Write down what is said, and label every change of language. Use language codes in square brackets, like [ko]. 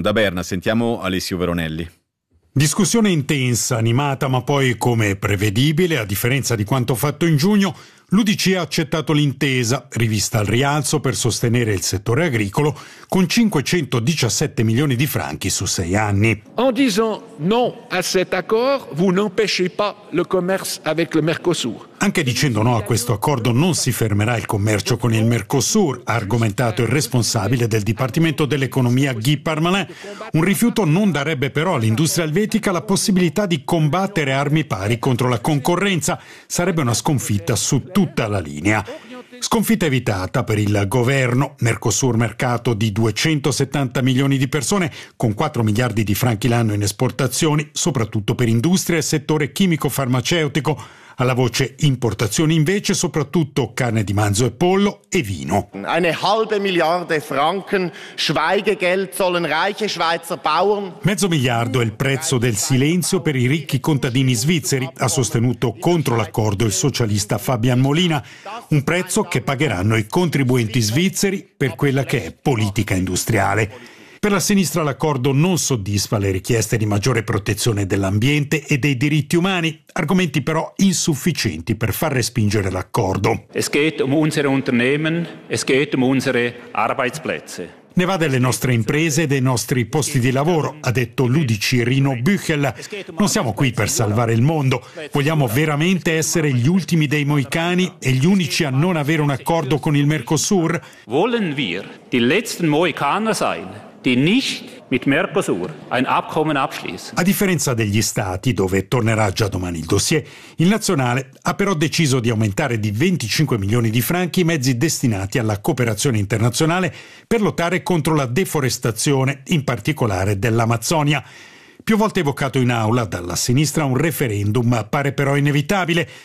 [it] Da Berna sentiamo Alessio Veronelli. Discussione intensa, animata, ma poi, come prevedibile, a differenza di quanto fatto in giugno, l'UDC ha accettato l'intesa, rivista al rialzo per sostenere il settore agricolo, con 517 milioni di franchi su 6 anni. [fr] En disant non à cet accord, vous n'empêchez pas le commerce avec le Mercosur. [it] Anche dicendo no a questo accordo non si fermerà il commercio con il Mercosur, ha argomentato il responsabile del Dipartimento dell'Economia Guy Parmalin. Un rifiuto non darebbe però all'industria elvetica la possibilità di combattere armi pari contro la concorrenza. Sarebbe una sconfitta su tutta la linea. Sconfitta evitata per il governo. Mercosur, mercato di 270 milioni di persone, con 4 miliardi di franchi l'anno in esportazioni, soprattutto per industria e settore chimico-farmaceutico. Alla voce importazioni invece, soprattutto carne di manzo e pollo e vino. [de] Eine halbe Milliarde Franken Schweigegeld sollen reiche Schweizer Bauern. [it] Mezzo miliardo è il prezzo del silenzio per i ricchi contadini svizzeri, ha sostenuto contro l'accordo il socialista Fabian Molina. Un prezzo che pagheranno i contribuenti svizzeri per quella che è politica industriale. Per la sinistra l'accordo non soddisfa le richieste di maggiore protezione dell'ambiente e dei diritti umani, argomenti però insufficienti per far respingere l'accordo. [de] Es geht um unsere Unternehmen, es geht um unsere Arbeitsplätze. [it] Ne va delle nostre imprese e dei nostri posti di lavoro, ha detto l'UDC Rino Büchel. Non siamo qui per salvare il mondo. Vogliamo veramente essere gli ultimi dei Moicani e gli unici a non avere un accordo con il Mercosur? [de] Wollen wir die letzten Moikaner sein? Die nicht mit Mercosur ein Abkommen abschließen. [it] A differenza degli Stati, dove tornerà già domani il dossier, il nazionale ha però deciso di aumentare di 25 milioni di franchi i mezzi destinati alla cooperazione internazionale per lottare contro la deforestazione, in particolare dell'Amazzonia. Più volte evocato in aula dalla sinistra un referendum appare però inevitabile.